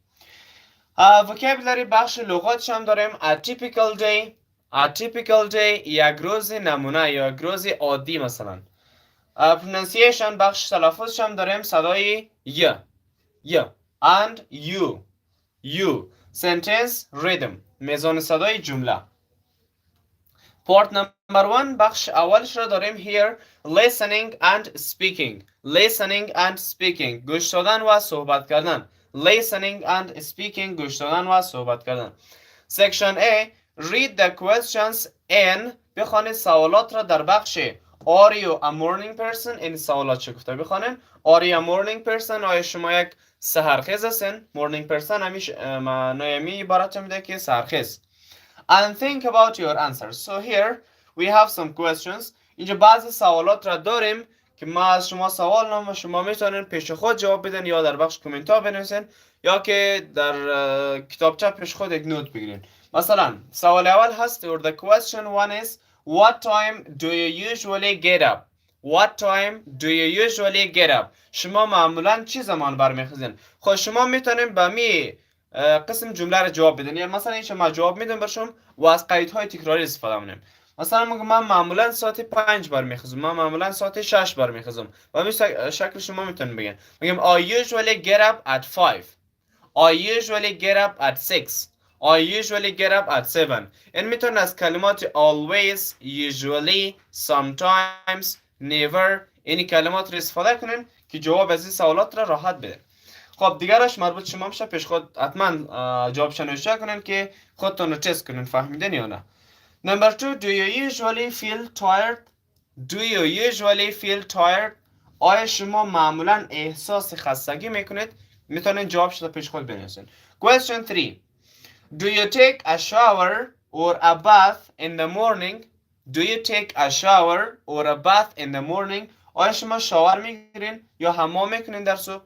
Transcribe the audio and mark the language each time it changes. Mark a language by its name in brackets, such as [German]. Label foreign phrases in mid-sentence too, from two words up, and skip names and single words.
[Persian] vocabulary بخش لغاتش هم داریم. [English] a typical day. A typical day [Persian] یک روز نمونه یا یک روز عادی مثلا. pronunciation بخش تلفظش هم داریم صدای ی [English] and you. sentence rhythm [Persian] میزان صدای جمله. [English] part number [Persian] 1 بخش اولش را داریم [English] here listening and speaking [Persian] گوش دادن و صحبت کردن. [English] listening and speaking [Persian] گوش دادن و صحبت کردن. [English] section A read the questions in [Persian] بخوانید سوالات را در بخش [English] are you a morning person [Persian] این سوالات چه گفته بخوانیم. [English] are you a morning person [Persian] آیا شما یک سحرخیز هستین. [English] morning person [Persian] همیشه معنای عبارت میده که سحرخیز. [English] and think about your answers. So here we have some questions. [Persian] اینجا بعضی سوالات را داریم که ما از شما سوال نام شما میتونین پیش خود جواب بدین یا در بخش کامنت ها بنویسین یا که در کتابچه پیش خود یک نوت بگیرین. مثلا سوال اول هست [English] or the question one is what time do you usually get up. What time do you usually get up. [Persian] شما معمولا چی زمان برمیخیزین. خب شما میتونین به می قسم جمله رو جواب بدین. یعنی مثلا اینجا ما جواب میدم برشم و از قیدهای تکراری استفاده میکنیم. مثلا میگم من معمولا ساعت 5 برمیخیزم. من معمولا ساعت 6 برمیخیزم. و همین شکل شما میتونین بگین. [English] میگم I usually get up at 5. I usually get up at 6. I usually get up at 7. [Persian] این میتونن از کلمات [English] always, usually, sometimes, never [Persian] این کلمات رو استفاده کنین که جواب از این سوالات را راحت بدین. خب دیگرش مربوط شما میشه پیش خود حتما جوابش نوشته کنین که خودتون رو تست کنین فهمیدین یا نه. [English] Number 2 do you usually feel tired. Do you usually feel tired. [Persian] آیا شما معمولا احساس خستگی میکنید. میتونین جوابش رو پیش خود بنویسین. [English] Question 3 do you take a shower or a bath in the morning. Do you take a shower or a bath in the morning. [Persian] آیا شما شاور میگیرین یا حمام میکنین در صبح.